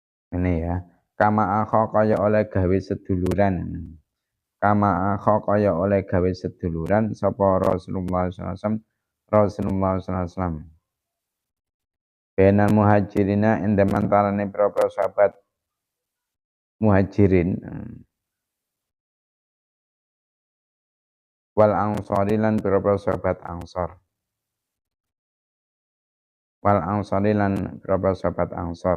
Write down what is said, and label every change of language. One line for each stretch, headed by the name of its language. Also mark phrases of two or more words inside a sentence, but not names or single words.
Indonesian: Ini ya.
Arabic: كما آخى
Javanese: kaya oleh gawe seduluran.
Arabic: كما آخى
Javanese: kaya oleh gawe seduluran sapa
Arabic: رسول الله صلى الله عليه وسلم. رسول الله صلى الله عليه وسلم. بين المهاجرين
Javanese: ing antarane para sahabat
Arabic: المهاجرين والأنصار
Javanese: lan pira-pira sahabat ansor.
Arabic: والأنصار
Javanese: lan pira-pira sahabat ansor.